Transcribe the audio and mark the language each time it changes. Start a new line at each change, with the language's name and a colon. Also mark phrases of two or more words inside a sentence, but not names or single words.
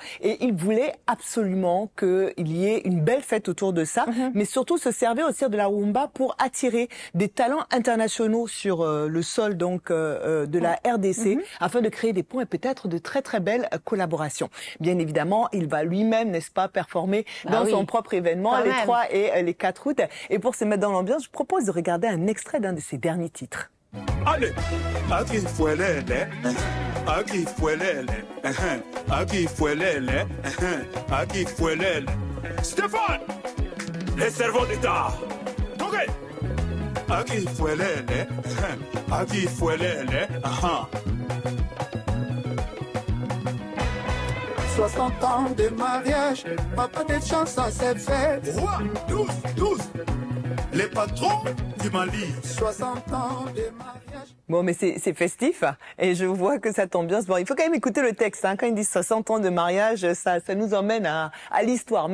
French: Et il voulait absolument qu'il y ait une belle fête autour de ça, mais surtout se servir aussi de la rumba pour attirer des talents internationaux sur le sol donc de la RDC, afin de créer des ponts et peut-être de très très belles collaborations. Bien évidemment, il va lui-même, n'est-ce pas, performer dans son propre événement les 3 et les 4 août. Et pour se mettre dans l'ambiance, je propose de regarder un extrait d'un de ses derniers titres. Allez,
Spanish: aquí fuelele, aquí fuelele, aquí fuelele, aquí fuelele.
French: Stéphane, le cerveau d'État. Ok.
Spanish: Aquí fuelele, aquí fuelele,
French: 60 ans de mariage, papa de chance ça s'est fait. Roi, 12, les patrons du Mali. 60 ans de mariage. Bon, mais c'est festif et je vois que cette ambiance. Bon, il faut quand même écouter le texte. Quand ils disent 60 ans de mariage, ça nous emmène à l'histoire.